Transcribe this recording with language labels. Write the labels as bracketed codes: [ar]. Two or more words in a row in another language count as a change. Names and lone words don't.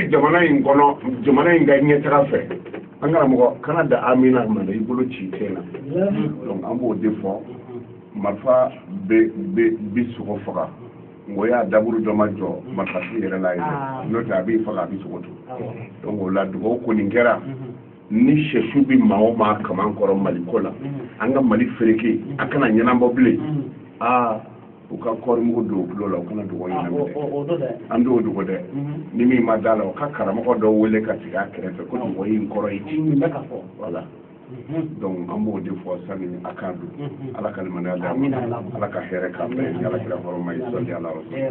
[bm] bɛ jamana in kɔnɔ jamana in ka ɲɛtaga fɛ an karamɔgɔ kana da amina ma i bolo ci tɛ na donc an b'o de fɔ marifa bɛ sogo faga ngo y'a daburu dɔ ma jɔ marifa si yɛrɛ la ye n'o tɛ a b'i faga a bɛ sogo to donc o la dugawu kɔni kɛra ni sɛsu bɛ maa o maa kaman kɔrɔ Mali ko la an ka Mali fereke a kana ɲɛnabɔ bilen u ka kɔɔri mugu don u tulo la u kana dugawu ɲɛnabɔ an t'o dogo dɛ ni min ma da la u ka karamɔgɔ dɔw wele ka sigi a kɛrɛfɛ ko dugawu in kɔrɔ ye voilà donc an b'o de fɔ sani a kan don ala ka limaniya d'a ma ala ka hɛrɛ k'an bɛɛ ni ala kira hɔrɔma ye sɔli ala rasul